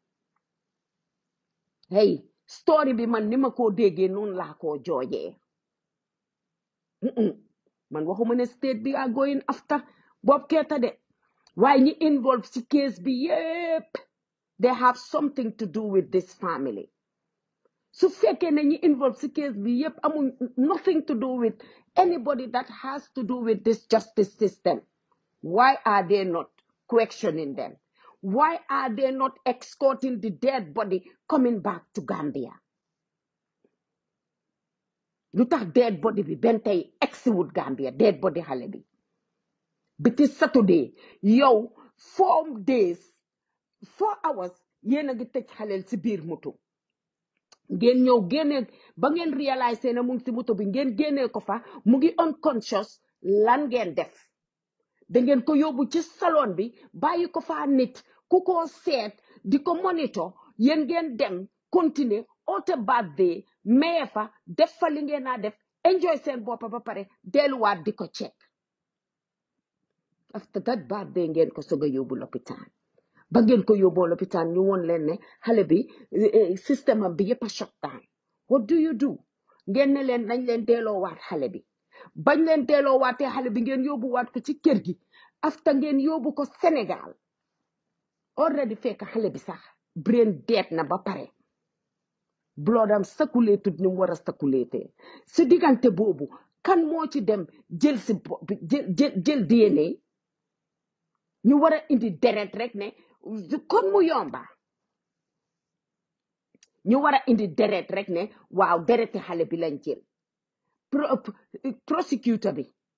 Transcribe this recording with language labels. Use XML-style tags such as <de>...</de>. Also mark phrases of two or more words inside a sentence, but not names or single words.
<wo>hey story bi man ni ma koo déggee noonu laa koo joojee man waxuma ne state bi</wo> <en>are going after Bob Keita</en> <wo>de waaye ñi involve ci case bi yépp</wo> <en>they have something to do with this family</en> <wo>su fekkee ne ñi involve ci case bi yépp amul</wo> <en>nothing to do with anybody that has to do with this justice system why are they not questioning them why are they not escorting the dead body coming back to Gambia</en> <wo>lu tax</wo> <en>dead body</en> <wo>bi benn tey exiwut Gambia</wo> <en>dead body</en> <wo>xale bi biti Saturday yow</wo> <en>4 days 4 hours</en> <wo>yéen a ngi tëj xaleel si biir moto ngeen ñëw génne ba ngeen réaliser ne mu ngi si moto bi ngeen génnee ko fa mu ngi unconscious lan ngeen def da ngeen ko yóbbu ci salon bi bàyyi ko fa nit ku ko seet di ko monitor yéen ngeen dem continuer oote birthday maye fa def fa li ngeen naa def enjoy seen bopp ba pare delluwaat di ko</wo> <en>check after that birthday</en> <wo>ngeen ko soog a yóbbu lopitaan ba ngeen ko yóbboo lopitaan ñu woon leen ne xale bi système am bi yëpp a</wo> <en>shut down what do you do</en> <wo>ngeen ne leen nañ leen delloowaat xale bi bañ leen delloowaatee xale bi ngeen yóbbuwaat ko ci kër gi after ngeen yóbbu ko Sénégal already fekk xale bi sax</wo> <en>brain dead</en> <wo>na ba pare bloodam circulated ni mu war a circulater si diggante boobu kan moo ci dem jël si jël DNA ñu war a indi deret rek ne kon mu yomba ñu war a indi deret rek ne waaw dereti xale bi lañ jël prosecutor bi</wo>